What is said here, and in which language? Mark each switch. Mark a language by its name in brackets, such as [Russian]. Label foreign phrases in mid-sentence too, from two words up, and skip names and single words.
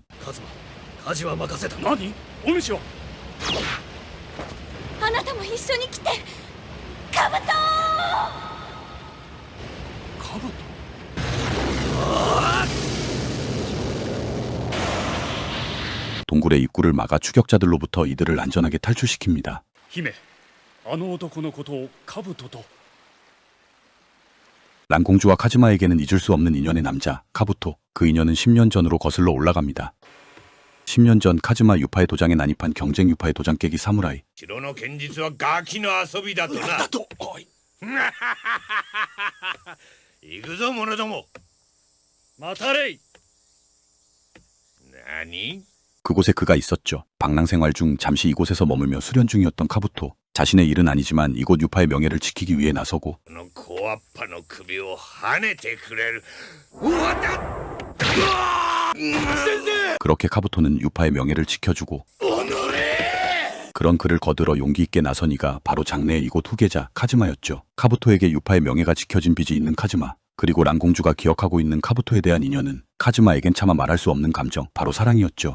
[Japanese] カズマ、舵は任せた。何？お主は。あなたも一緒に来て。カブト！カブト。 [Korean] 동굴의 입구를 막아 추격자들로부터 이들을 안전하게 탈출시킵니다. [Japanese] 姫、あの男のことをカブトと。 [Korean] 란공주와 카즈마에게는 잊을 수 없는 인연의 남자 카부토. 그 인연은 10년 전으로 거슬러 올라갑니다. 10년 전 카즈마 유파의 도장에 난입한 경쟁 유파의 도장 깨기 사무라이. [Japanese] 城の剣術はガキの遊びだとな。だと。行くぞ者ども。待たれい。何 [Korean] 그곳에 그가 있었죠. 방랑생활 중 잠시 이곳에서 머물며 수련 중이었던 카부토. 자신의 일은 아니지만 이곳 유파의 명예를 지키기 위해 나서고 [Japanese] この小アッパの首を跳ねてくれる。うわだうわ先生 [Korean] 그렇게 카부토는 유파의 명예를 지켜주고 [Japanese] おのれ [Korean] 그런 그를 거들어 용기 있게 나선 이가 바로 장래의 이곳 후계자 카즈마였죠. 카부토에게 유파의 명예가 지켜진 빚이 있는 카즈마. 그리고 란공주가 기억하고 있는 카부토에 대한 인연은 카즈마에겐 차마 말할 수 없는 감정, 바로 사랑이었죠.